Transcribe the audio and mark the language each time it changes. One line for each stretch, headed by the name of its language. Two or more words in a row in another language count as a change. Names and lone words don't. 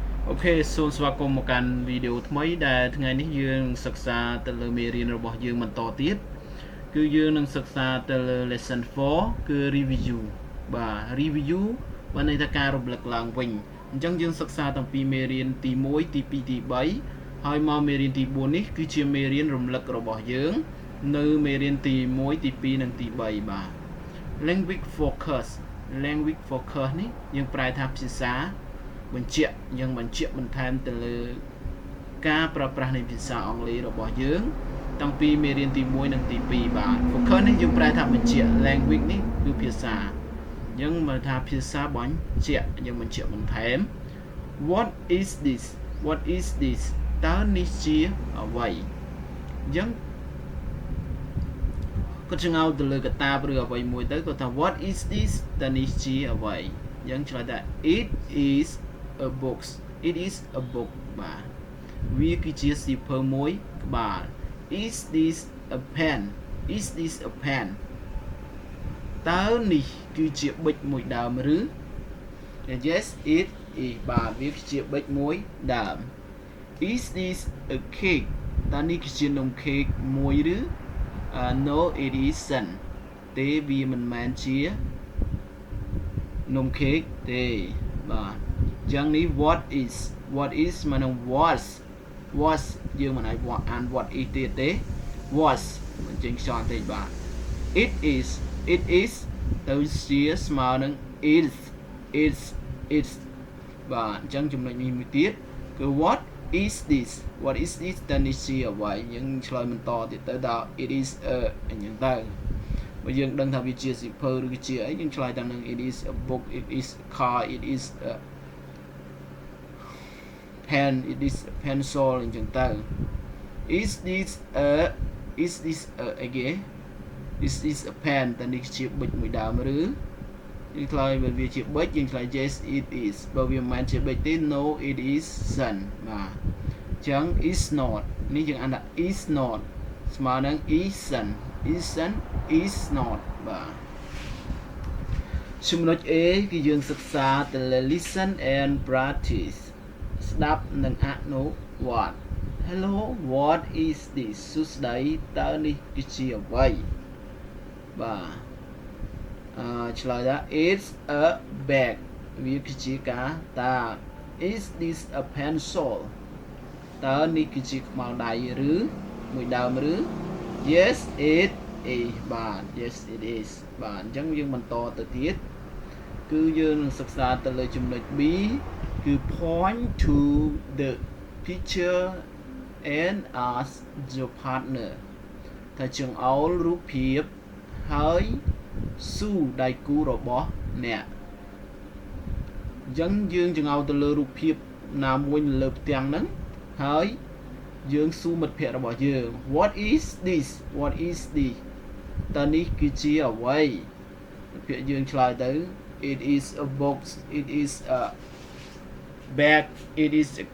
Khmer: Ok, សូមស្វាគមន៍មកកាន់វីដេអូថ្មីដែលថ្ងៃនេះយើងសិក្សាទៅលើមេរៀនរបស់យើងបន្តទៀតគឺយើងនឹងសិក្សាទៅលើ lesson 4 គឺ review បាទ review បានន័យថាការរំលឹកឡើង វិញអញ្ចឹងយើងសិក្សាតាំងពីមេរៀនទី1ទី2ទី3ហើយមកមេរៀនទី4នេះគឺជាមេរៀន រំលឹករបស់យើងនៅមេរៀនទី1ទី2និងទី3បាទ
English: language focus
Khmer: នេះយើង ប្រែថាភាសាបញ្ជាក់បន្ថែមទៅលើការប្រើប្រាស់នៃភាសាអង់គ្លេសរបស់យើងតាំងពីមេរៀនទី1និងទី2បាទ focus នេះយើងប្រែថាបញ្ជាក់ language នេះគឺភាសាយើងមើលថាភាសាបញ្ជាក់យើងបញ្ជាក់បន្ថែម
English: what is this
Khmer: តើនេះជាអ្វីយើង គាត់ចង់ទៅលើកតាឬអ្វីមួយទៅគាត់ថា
English: what is this
Khmer: តើនេះជាអ្វីយើងឆ្លើយថា
English: it is a book
Khmer: បាទវាគឺជាសៀវភៅមួយក្បាល
English: is this a pen
Khmer: តើនេះគឺជាប៊ិចមួយដើមឬ
English: yes it is
Khmer: បាទវាគឺជាប៊ិចមួយ ដើម
English: is this a cake
Khmer: តើនេះគឺជានំខេកមួយឬ
English: no it isn't
Khmer: ទេវាមិនមែនជានំខេកទេបាទយ៉ាងនេះ
English: what is
Khmer: មកនឹង was យើងមិនអាចអាន
English: what is
Khmer: ទៀតទេ was មិនចេញខ្យល់ទេបាទ
English: it is
Khmer: ទៅជាស្មើនឹង is បាទអញ្ចឹងចំណុចនេះមួយទៀតគឺ
English: what is this
Khmer: តើនេះជាអ្វីយើងឆ្លើយបន្តទៀតទៅដល់
English: it is a
Khmer: អញ្ចឹងទៅបើយើងដឹងថាវាជាសៀវភៅឬជាអីយើងឆ្លើយតាមនឹង
English: it is a book it is a car it is a pen it is a pencil
Khmer: អញ្ចឹងទៅ
English: is this a again is this a pen
Khmer: តើនេះជាប៊ិចមួយដើមឬយើងឆ្លើយបើវាជាប៊ិចយើងឆ្លើយ
English: yes it is
Khmer: បើវាមិនមែនជាប៊ិចទេ
English: no it isn't
Khmer: បាទអញ្ចឹង
English: is not
Khmer: នេះយើងអានថា
English: is not
Khmer: ស្មើនឹង
English: isn't is not
Khmer: បាទ ចំណុច A គឺយើងសិក្សាទៅលើ
English: listen and practice
Khmer: ស្ដាប់និងអនុវត្ត
English: Hello what is this
Khmer: សួស្ដីតើនេះគឺជាអ្វី បាទឆ្លើយថា
English: it's a bag
Khmer: វាគឺជាកាតា
English: is this a pencil
Khmer: តើ នេះគឺជាខ្មៅដៃឬមួយដើមឬ
English: yes it is
Khmer: បាទ
English: yes it is
Khmer: បាទអញ្ចឹងយើងបន្តទៅទៀតគឺយើងនឹងសិក្សាទៅលើចំណុច B គឺ
English: point to the picture and ask your partner
Khmer: ថាចង្អុលរូបភាពហើយស៊ូ ដៃគូរបស់អ្នកអញ្ចឹងយើងចង្អុលទៅលើរូបភាពណាមួយនៅលើផ្ទាំងហ្នឹងហើយយើងស៊ូមិត្តភ័ក្តិរបស់យើង
English: what is this
Khmer: តើនេះគឺជាអ្វីពាក្យយើងឆ្លើយទៅ
English: it is a box it is a bag it is a